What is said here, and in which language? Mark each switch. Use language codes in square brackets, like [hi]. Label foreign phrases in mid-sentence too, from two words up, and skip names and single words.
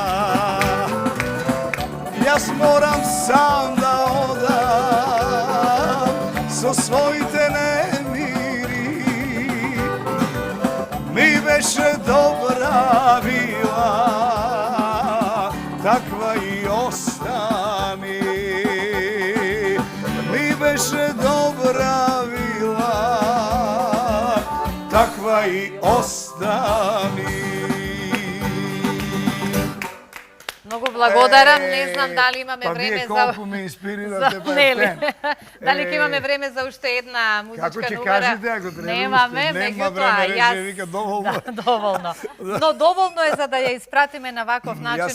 [mk] Јас морам сам да одам, со свој те немири, ми беше добра била, таква и остани. Ми беше добра била, таква и остани. Многу благодарам. Не знам дали имаме па време вие за... колку ме инспирирате, па Нели? фен. Дали ќе имаме време за уште една музичка Како ќе номера? кажете, ако треба Немаме, уште, нема меѓутоа, време, јас... реже, вика, доволно. Да, доволно. Но доволно е за да ја испратиме на ваков Јас начин